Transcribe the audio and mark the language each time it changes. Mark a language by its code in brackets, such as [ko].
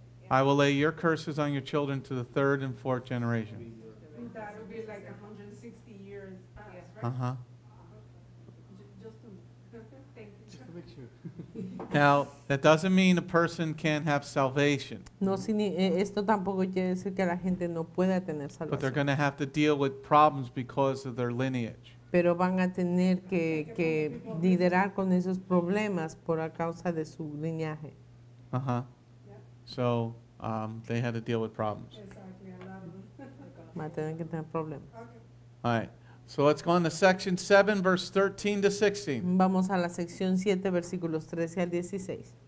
[en] I will lay your curses on your children to the 3rd and 4th generation. that would be like 160 years past, right? Uh-huh. Just to, thank you. Just to make sure. Now, that doesn't mean a person can't have salvation, [es] No, esto tampoco quiere decir que la gente no pueda tener [en] but they're [es] salvación, [en] going to have to deal with problems because of their lineage. [es] pero van a tener que lidiar con esos problemas por a causa de su linaje. [en] Uh-huh. So they had to deal with problems. Exactly, a lot of them. [es] Van a tener que tener problemas. [en] Okay. All right. So let's go on to section 7, verse 13 to 16. [es] Vamos a la sección 7, versículos 13 al 16.